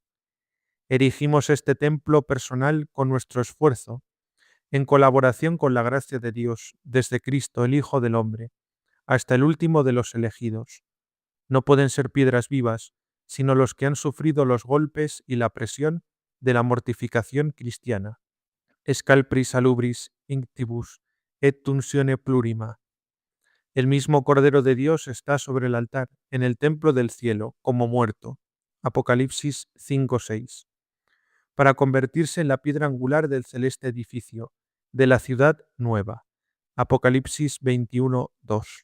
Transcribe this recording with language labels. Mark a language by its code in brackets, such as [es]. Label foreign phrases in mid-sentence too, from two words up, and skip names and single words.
[es] Erigimos este templo personal con nuestro esfuerzo, en colaboración con la gracia de Dios, desde Cristo, el Hijo del Hombre, hasta el último de los elegidos. No pueden ser piedras vivas, sino los que han sufrido los golpes y la presión de la mortificación cristiana. [la] Scalpris salubris inctibus et tunsione plurima. [es] El mismo Cordero de Dios está sobre el altar, en el templo del cielo, como muerto. Apocalipsis 5:6. Para convertirse en la piedra angular del celeste edificio, de la ciudad nueva. Apocalipsis 21:2.